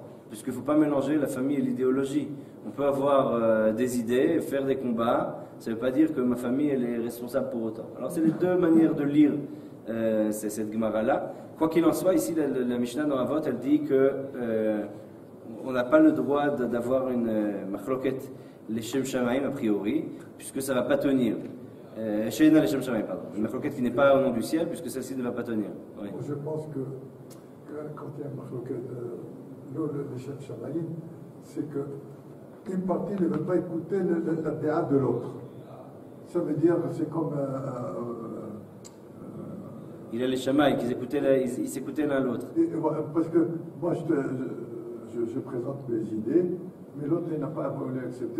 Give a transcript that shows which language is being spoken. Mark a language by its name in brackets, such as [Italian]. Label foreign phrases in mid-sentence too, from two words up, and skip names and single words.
[French] Puisqu'il ne faut pas mélanger la famille et l'idéologie. On peut avoir des idées, faire des combats, ça ne veut pas dire que ma famille elle est responsable pour autant. Alors c'est les deux manières de lire cette Gemara-là. Quoi qu'il en soit, ici la Mishnah dans Avot, elle dit que on n'a pas le droit d'avoir une [Hebrew] מחלוקת לשם שמים [French] a priori, puisque ça ne va pas tenir. [Hebrew] שאינה לשם שמים, [French] pardon. Une machloket qui n'est pas au nom du ciel, puisque celle-ci ne va pas tenir. Oui. Je pense que quand il y a une [Hebrew] מחלוקת לשם שמים, [French] c'est qu'une partie ne veut pas écouter la déa de l'autre. Ça veut dire que c'est comme... Il a les Shammai, ils s'écoutaient l'un l'autre. Parce que moi, je présente mes idées, mais l'autre, il n'a pas voulu accepter.